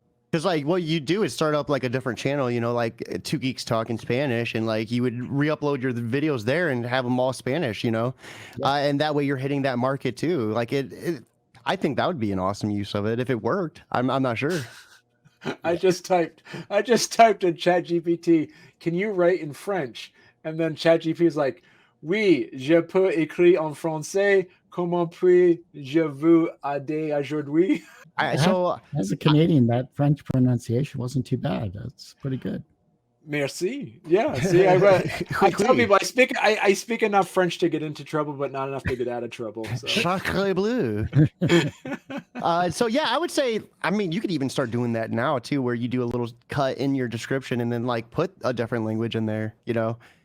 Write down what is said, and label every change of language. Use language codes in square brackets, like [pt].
[en] Because like what you do is start up like a different channel, you know, like Two Geeks Talking Spanish, and like you would re-upload your videos there and have them all Spanish, you know, and that way you're hitting that market too. Like I think that would be an awesome use of it if it worked. I'm not sure. I just typed in ChatGPT, can you write in French? And then ChatGPT is like, [fr] oui, je peux écrire en français. Comment puis-je vous aider aujourd'hui? [en] So as a Canadian, that French pronunciation wasn't too bad. That's pretty good. Merci. Yeah. See, I tell people I speak enough French to get into trouble, but not enough to get out of trouble. So. [fr] Sacre bleu. [en] So yeah, I would say, I mean, you could even start doing that now too, where you do a little cut in your description and then like put a different language in there, you know.